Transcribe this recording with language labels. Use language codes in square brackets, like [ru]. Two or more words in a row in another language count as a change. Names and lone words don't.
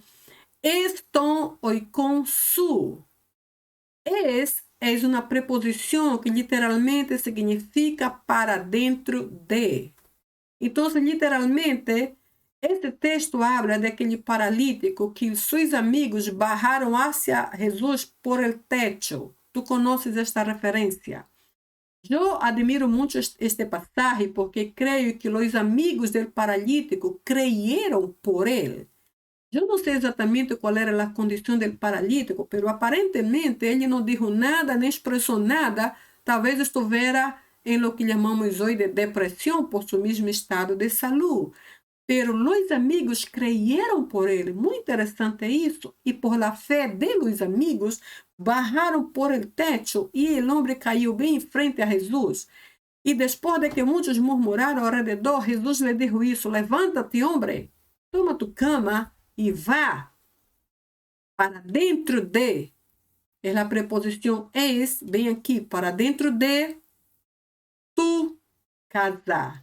[el] εἰς τὸν οἶκόν σου. [pt] É uma preposição que literalmente significa para dentro de. Então, literalmente, este texto habla daquele paralítico que seus amigos barraram [es] hacia Jesus por el techo. [pt] Tu conheces esta referência? Eu admiro muito este passagem porque creio que os amigos do paralítico creyeron por ele. Eu não sei exatamente qual era a condição do paralítico, mas aparentemente ele não disse nada, nem expressou nada. Talvez estivesse em [es] lo que [pt] chamamos hoje de depressão por seu mesmo estado de saúde. Pero os amigos creyeron por ele. Muito interessante isso. E [es] por la fé de los amigos, [pt] barraram [es] por el techo [pt] e o homem caiu bem em frente a Jesus. E depois de que muitos murmuraram ao redor, Jesus lhe disse isso: levanta-te, homem, [es] toma tu cama [pt] e vá para dentro de. É a preposição es, bem aqui, para dentro de [es] tu casa.